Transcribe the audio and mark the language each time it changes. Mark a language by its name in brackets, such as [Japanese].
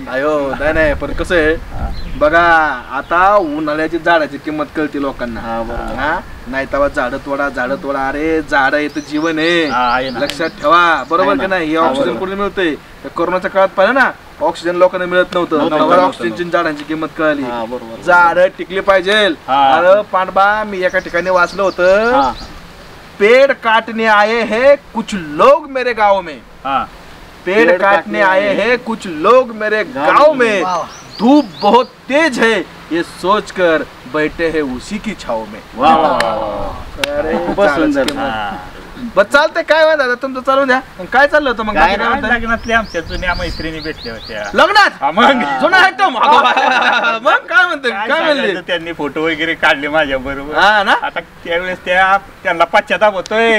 [Marathi] अयो नाही पण कसं आहे बघा आता उन्हाळ्याची झाडाची किंमत कळते लोकांना. नाही तेव्हा झाडं तोडा. अरे झाड हे तर जीवन आहे. लक्षात ठेवा बरोबर का नाही. हे ऑक्सिजन कुठे मिळतंय? कोरोनाच्या काळात पाहिलं ना ऑक्सिजन लोकांना मिळत नव्हतं, ऑक्सिजनची झाडांची किंमत कळली, झाड टिकली पाहिजे. अरे पांडबा मी एका ठिकाणी वाचलं होतं, [Hindi] पेड़ काटने आए हैं कुछ लोग मेरे गांव में, पेड़ काटने आए हैं कुछ लोग मेरे गांव में, धूप बहुत तेज है ये सोचकर बैठे हैं उसी की छाव में. [Marathi] अरे बस सुंदर. बस चालतंय, काय म्हणता आता तुमचं चालू द्या. काय चाललं होतं मग? लग्नातल्या आमच्या जुन्या मैत्रिणी भेटल्या होत्या. लग्नात मग जुना आयटम. मग काय म्हणते, काय म्हणले? त्यांनी फोटो वगैरे काढले माझ्या बरोबर. हा ना. आता त्यावेळेस त्यांना पश्चाताप होतोय